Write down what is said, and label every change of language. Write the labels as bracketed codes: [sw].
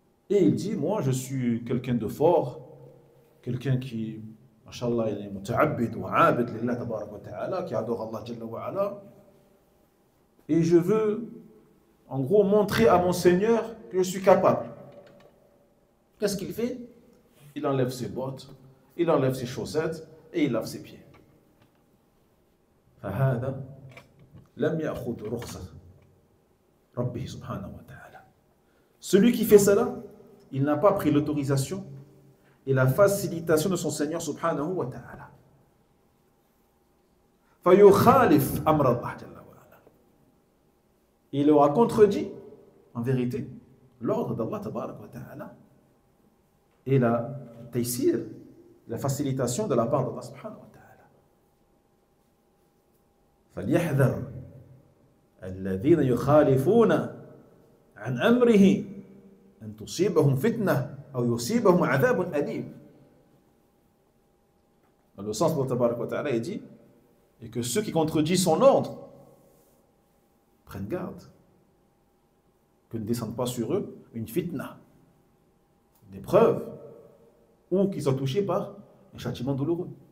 [fr] Et il dit, moi je suis quelqu'un de fort, quelqu'un qui, mashallah, il est [ar] muta'abbid wa 'abid lillah tabarak wa ta'ala, [fr] qui adore Allah jalla wa ala. Et je veux, en gros, montrer à mon Seigneur que je suis capable. Qu'est-ce qu'il fait? Il enlève ses bottes, il enlève ses chaussettes et il lave ses pieds. [ar] فهذا لم يأخذ رخصة ربه سبحانه وتعالى. [fr] Celui qui fait cela, il n'a pas pris l'autorisation et la facilitation de son Seigneur subhanahu wa ta'ala. [ar] فيخالف أمر الله جل وعلا. [fr] Il aura contredit, en vérité, l'ordre d'Allah tabarak wa ta'ala et la taysir, la facilitation de la part d'Allah subhanahu wa ta'ala. [ar] فليحذر الذين يخالفون عن أمره أن تصيبهم فتنة أو يصيبهم عذاب أليم. [fr] Dans le sens de Tabarak wa Ta'ala, il dit, et que ceux qui contredisent son ordre prennent garde que ne descende pas sur eux une fitna, une épreuve, ou qu'ils soient touchés par un châtiment douloureux.